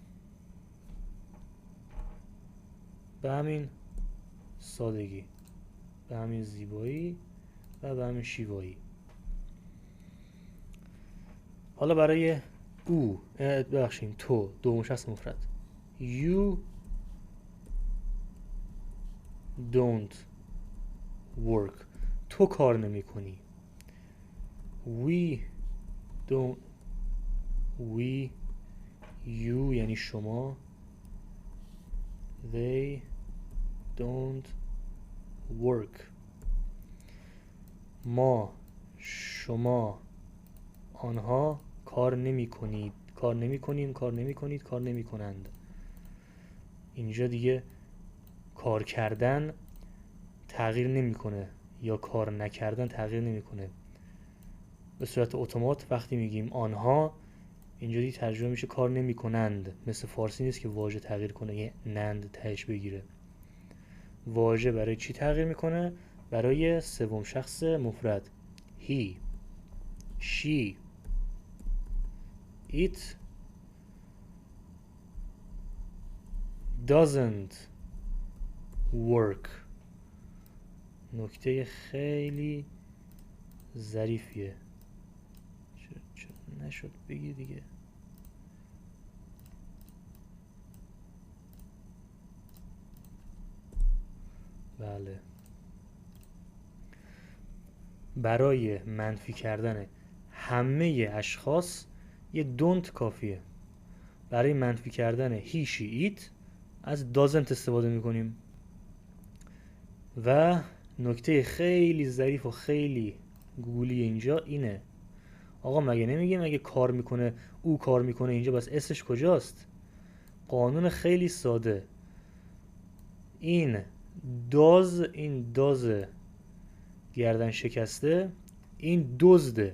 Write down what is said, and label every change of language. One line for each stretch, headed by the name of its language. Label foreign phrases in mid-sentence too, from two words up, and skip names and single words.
Persian: به همین سادگی، به همین زیبایی و به همین شیوایی. حالا برای او، ببخشید تو، دوم شخص مفرد.
English: You don't work.
Persian: تو کار نمی کنی.
English: We don't. We you
Persian: یعنی شما.
English: They don't work.
Persian: ما، شما، آنها کار نمی کنید، کار نمی کنیم، کار نمی کنید، کار نمی کنند. اینجا دیگه کار کردن تغییر نمیکنه یا کار نکردن تغییر نمیکنه. به صورت اتومات وقتی میگیم آنها، اینجا دیگه ترجمه میشه کار نمیکنند. مثل فارسی نیست که واژه تغییر کنه یه نند تهش بگیره. واژه برای چی تغییر میکنه؟ برای سوم شخص مفرد.
English: he, she, it doesn't work.
Persian: نکته خیلی ظریفیه. چرا نشد بگی دیگه؟ بله. برای منفی کردن همه اشخاص یه don't کافیه. برای منفی کردن
English: he, she, it
Persian: از doesn't استفاده میکنیم. و نکته خیلی ظریف و خیلی گوگلی اینجا اینه، آقا مگه نمیگیم اگه کار میکنه، او کار میکنه، اینجا بس اسش کجاست؟ قانون خیلی ساده. این داز گردن شکسته، این دزده.